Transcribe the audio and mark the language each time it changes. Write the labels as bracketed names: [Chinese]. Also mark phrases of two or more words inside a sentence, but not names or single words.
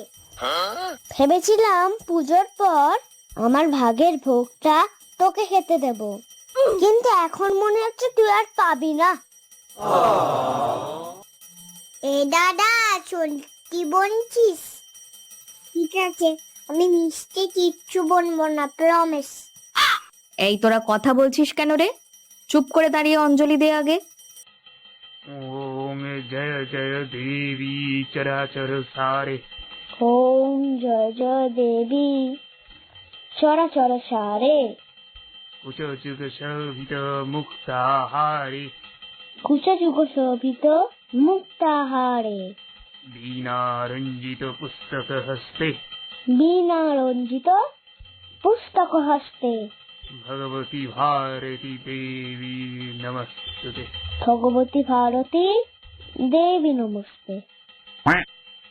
[Bangla] ভেবেছিলাম পুজোর পর আমার ভাগের ভোগটা তোকে খেতে দেব, কিন্তু এখন মনে হচ্ছে তুই আর পাবি না। এ দাদা, সত্যি বলছিস? ঠিক আছে, আমি মিষ্টি কিচ্ছু বলবো না, প্রমিস। এই তোরা কথা বলছিস কেন রে? চুপ করে দাঁড়িয়ে অঞ্জলি দে আগে। [Sanskrit] ओम जय जय देवी चराचर सारे। ওম জয় জয় দেবী চরাচর সারে। कुच जुग शोभित मुक्ताहारे। কুচা যুগ শোভিত মুক্তাহারে। वीणा रंजित पुस्तक हस्ते। বীণা রঞ্জিত পুস্তক হস্তে। भगवती भारती देवी नमस्तुते। ভগবতী ভারতী দেবী নমস্তে।